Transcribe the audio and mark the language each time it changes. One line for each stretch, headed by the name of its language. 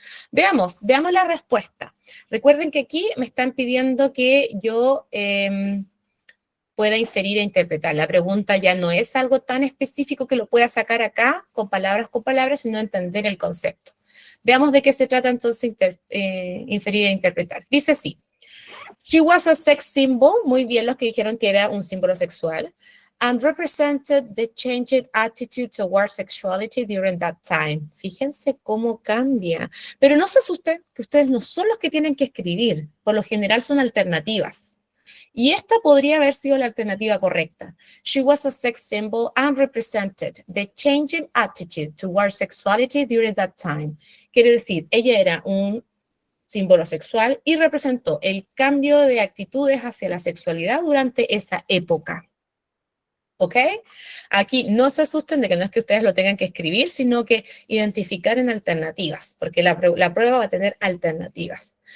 Spanish: Veamos la respuesta. Recuerden que aquí me están pidiendo que yo pueda inferir e interpretar. La pregunta ya no es algo tan específico que lo pueda sacar acá con palabras, sino entender el concepto. Veamos de qué se trata entonces inferir e interpretar. Dice así.
English: She was a sex symbol,
Spanish: muy bien los que dijeron que era un símbolo sexual,
English: and represented the changed attitude towards sexuality during that time.
Spanish: Fíjense cómo cambia. Pero no se asusten, que ustedes no son los que tienen que escribir. Por lo general son alternativas. Y esta podría haber sido la alternativa correcta.
English: She was a sex symbol and represented the changing attitude towards sexuality during that time.
Spanish: Quiere decir, ella era un símbolo sexual y representó el cambio de actitudes hacia la sexualidad durante esa época. ¿Ok? Aquí no se asusten de que no es que ustedes lo tengan que escribir, sino que identificar en alternativas, porque la prueba va a tener alternativas.